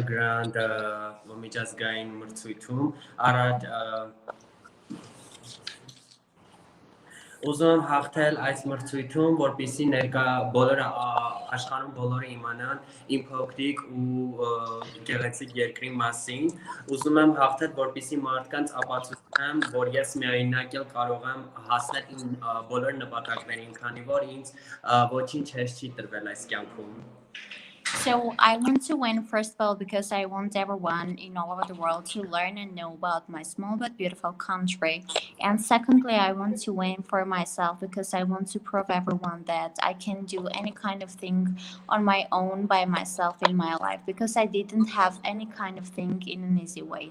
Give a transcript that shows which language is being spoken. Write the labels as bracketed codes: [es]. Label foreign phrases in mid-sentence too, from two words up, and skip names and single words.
[hy] Grand միջազգային մրցույթում, առաջ ուզում եմ հաղթել այս մրցույթում, որպեսզի ներկա բոլորը աշխարհում բոլորը իմանան իմ փոքրիկ ու գեղեցիկ երկրի մասին։ Ուզում եմ հաղթել, որպեսզի մարդկանց ապացուցեմ, որ ես միայնակ էլ կարող եմ հասնել իմ բոլոր նպատակներին, քանի որ ինձ ոչինչ հեշտ չի տրվել այս կյանքում։ [en] So I want to win first of all because I want everyone in all over the world to learn and know about my small but beautiful country. And secondly, I want to win for myself because I want to prove everyone that I can do any kind of thing on my own by myself in my life because I didn't have any kind of thing in an easy way.